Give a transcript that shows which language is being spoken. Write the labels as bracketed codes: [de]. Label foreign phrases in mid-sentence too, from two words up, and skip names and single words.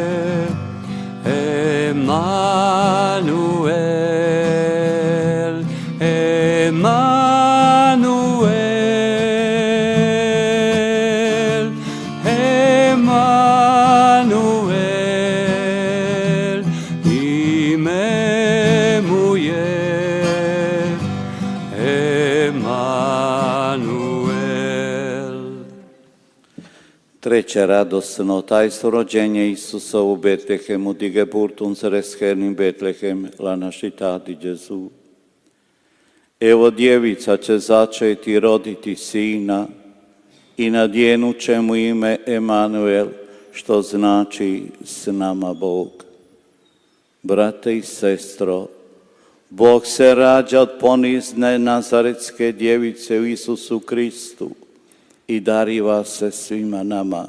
[hr] Emanuel, Emanuel, Emanuel, ime mu je Emanuel. Treće radosno tajstvo rođenja Isusa u Betlehemu, [de] di Geburt unseres Herrn Betlehem, [it] la nascita di Gesù. [hr] Evo djevica će začeti roditi sina i nadjenut će mu ime Emanuel, što znači s nama Bog. Brate i sestro, Bog se rađa od ponizne nazaretske djevice u Isusu Kristu i dariva se svima nama.